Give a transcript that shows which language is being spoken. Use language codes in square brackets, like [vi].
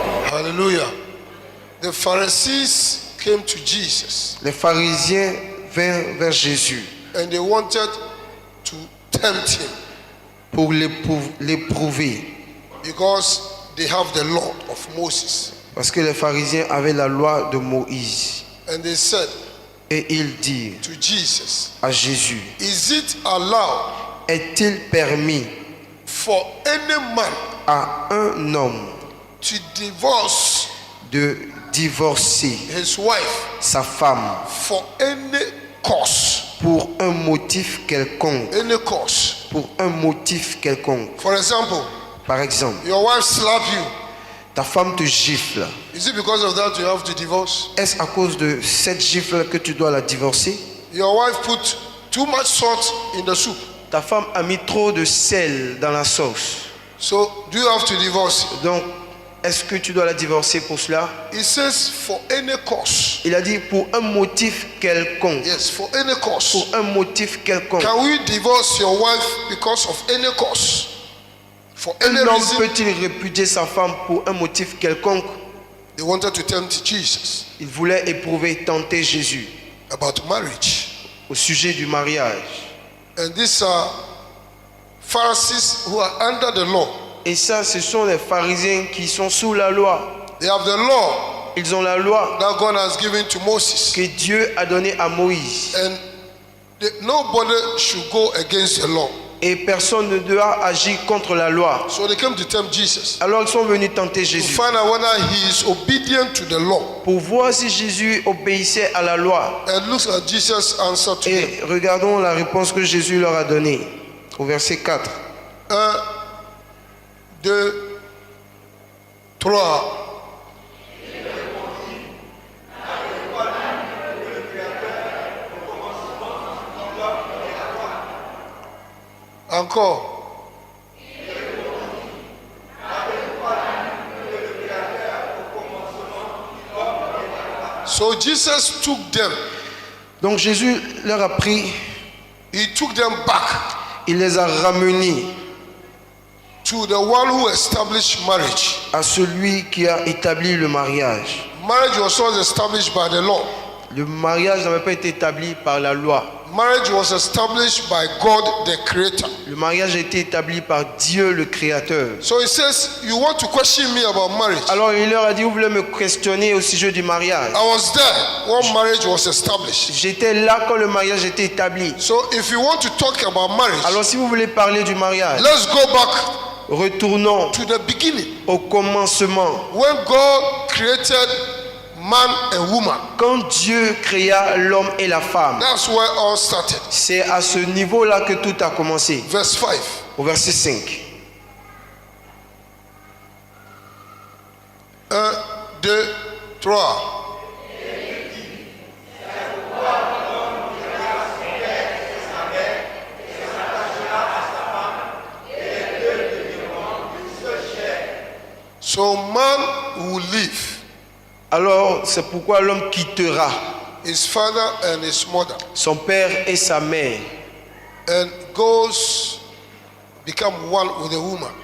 [en] Hallelujah. The Pharisees came to Jesus [fr] Les pharisiens vinrent vers Jésus [en] and they wanted to tempt him [fr] pour l'éprouver. [en] because they have the law of Moses. [fr] Parce que les pharisiens avaient la loi de Moïse. [en] And they said [fr] Et ils dirent [en] to Jesus, [fr] à Jésus, [en] is it allowed [fr] est-il permis [en] for any man [fr] à un homme [en] to divorce [fr] de divorcer [en] his wife [fr] sa femme [en] for any cause? [fr] pour un motif quelconque? [en] Any cause. [fr] Pour un motif quelconque. [en] For example, [fr] Par exemple, [en] your wife slap you. [fr] ta femme te gifle. [en] Is it because of that you have to divorce? [fr] Est-ce à cause de cette gifle que tu dois la divorcer? [en] Your wife put too much salt in the soup. [fr] Ta femme a mis trop de sel dans la sauce. [en] So do you have to divorce? [fr] Donc, est-ce que tu dois la divorcer pour cela? [en] It says for any cause. [fr] Il a dit pour un motif quelconque. [en] Yes, for any cause. [fr] Pour un motif quelconque. [en] Can we divorce your wife because of any cause? For any [fr] Un homme [en] reason? [fr] peut-il répudier sa femme pour un motif quelconque? [en] They wanted to tempt Jesus [fr] Il voulait éprouver, tenter Jésus [en] about marriage. [fr] au sujet du mariage. [en] And these are Pharisees who are under the law. [fr] Et ça, ce sont les pharisiens qui sont sous la loi. [en] They have the law [fr] Ils ont la loi [en] that God has given to Moses. [fr] que Dieu a donnée à Moïse. [en] And nobody should go against the law. [fr] Et personne ne doit agir contre la loi. [en] So they came to tempt Jesus [fr] Alors ils sont venus tenter [en] to [fr] Jésus [en] find out whether he is obedient to the law. [fr] pour voir si Jésus obéissait à la loi. [en] And look at Jesus' answer to them. [fr] Et regardons la réponse que Jésus leur a donnée au verset 4. [en] 1, 2, 3. [fr] Encore. [en] So Jesus took them. [fr] Donc Jésus leur a pris, [en] He took them back [fr] il les a ramenés [en] to the one who established marriage. [fr] à celui qui a établi le mariage. [en] Marriage was not established by the law. [fr] Le mariage n'avait pas été établi par la loi. [en] Marriage was established by God the Creator. [fr] Le mariage a été établi par Dieu le Créateur. [en] So he says, you want to question me about marriage? [fr] Alors il leur a dit, vous voulez me questionner au sujet du mariage? [en] I was there when marriage was established. [fr] J'étais là quand le mariage était établi. [en] So if you want to talk about marriage, [fr] Alors si vous voulez parler du mariage, [en] let's go back [fr] retournons [en] to the beginning. [fr] au commencement. [en] When God created man and woman, [fr] Quand Dieu créa l'homme et la femme, [en] that's where all started. [fr] c'est à ce niveau-là que tout a commencé. [en] Verse 5. [fr] Au verset 5. [en] 1, 2, 3. So man will leave [fr] Alors c'est pourquoi l'homme quittera [en] his father and his mother [fr] son père et sa mère [en] and goes become one with the woman,